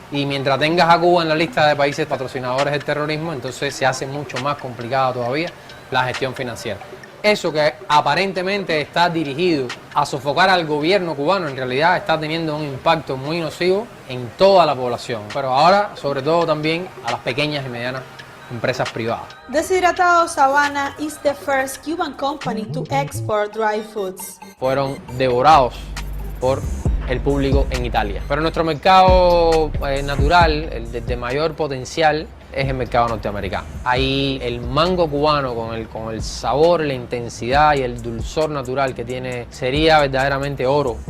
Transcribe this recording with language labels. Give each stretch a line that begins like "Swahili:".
Spanish: Y mientras tengas a Cuba en la lista de países patrocinadores del terrorismo, entonces se hace mucho más complicada todavía la gestión financiera. Eso que aparentemente está dirigido a sofocar al gobierno cubano, en realidad está teniendo un impacto muy nocivo en toda la población, pero ahora sobre todo también a las pequeñas y medianas empresas privadas.
English: Deshidratados Havana is the first Cuban company to export dry foods.
Spanish: Fueron devorados por el público en Italia. Pero nuestro mercado natural, el de mayor potencial, es el mercado norteamericano. Ahí el mango cubano con el sabor, la intensidad y el dulzor natural que tiene sería verdaderamente oro.